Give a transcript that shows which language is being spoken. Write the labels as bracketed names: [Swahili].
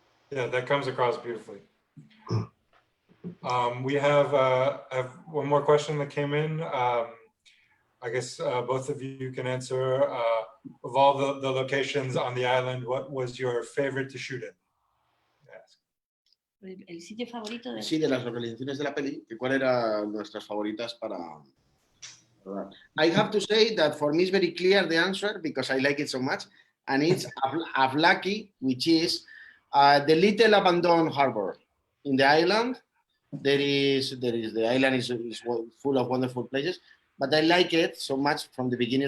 [English] Yeah, that comes across beautifully. We have one more question that came in. I guess both of you can answer. Of all the locations on the island, what was your favorite to shoot in? Yes. [Spanish] El sitio favorito de... Sí, de las localizaciones de la peli, que cuál eran nuestras favoritas para... [English] I have to say that for me it's very clear the answer because I like it so much, and it's Avlaki, which is the little abandoned harbor in the island. The island is full of wonderful places, but I like it so much from the beginning.